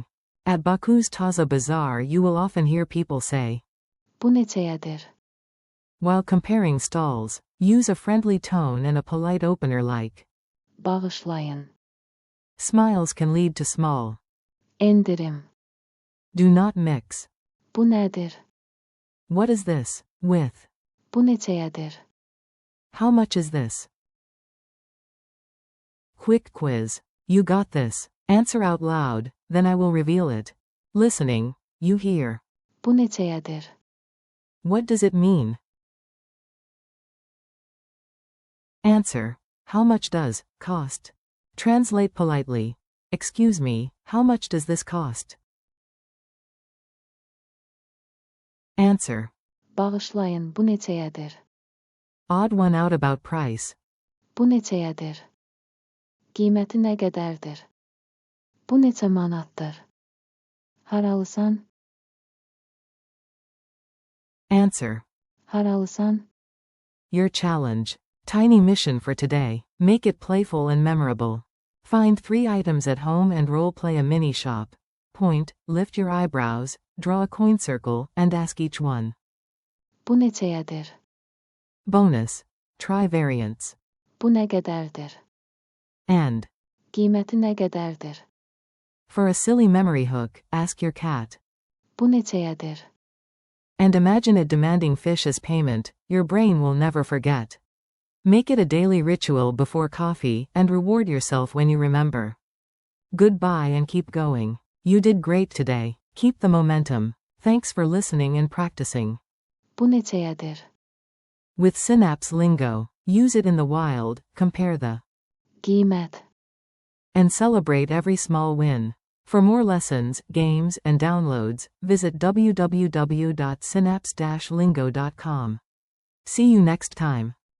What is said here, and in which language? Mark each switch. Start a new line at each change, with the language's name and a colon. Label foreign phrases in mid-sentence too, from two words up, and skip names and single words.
English: At Baku's Taza Bazaar you will often hear people say,
Azerbaijani: Bu neçəyədir?
English: while comparing stalls, use a friendly tone and a polite opener like.
Azerbaijani: Bağışlayın.
English: Smiles can lead to small.
Azerbaijani: Endirim.
English: Do not mix.
Azerbaijani: Bu nədir?
English: What is this? With.
Azerbaijani: Bu neçəyədir?
English: How much is this? Quick quiz. You got this. Answer out loud, then I will reveal it. Listening, you hear.
Azerbaijani: Bu neçəyədir?
English: What does it mean? Answer. How much does cost? Translate politely. Excuse me, how much does this cost? Answer.
Azerbaijani: Bağışlayın, bu neçəyədir?
English: Odd one out about price.
Azerbaijani: Bu neçəyədir? Qiyməti nə qədərdir? Bu neçə manatdır? Haralısan?
English: Answer.
Azerbaijani: Haralısan?
English: Your challenge. Tiny mission for today. Make it playful and memorable. Find 3 items at home and role-play a mini shop. Point, lift your eyebrows, draw a coin circle, and ask each one.
Azerbaijani: Bu neçəyədir?
English: Bonus. Try variants.
Azerbaijani: Bu nə qədərdir?
English: And.
Azerbaijani: Qiyməti nə qədərdir?
English: For a silly memory hook, ask your cat.
Azerbaijani: Bu neçəyədir?
English: And imagine it demanding fish as payment. Your brain will never forget. Make it a daily ritual before coffee, and reward yourself when you remember. Goodbye and keep going. You did great today. Keep the momentum. Thanks for listening and practicing.
Azerbaijani: Bu neçəyədir?
English: With Synapse lingo, use it in the wild, compare the
Azerbaijani: Qiymət.
English: and celebrate every small win. For more lessons, games, and downloads, visit www.synapse-lingo.com. See you next time.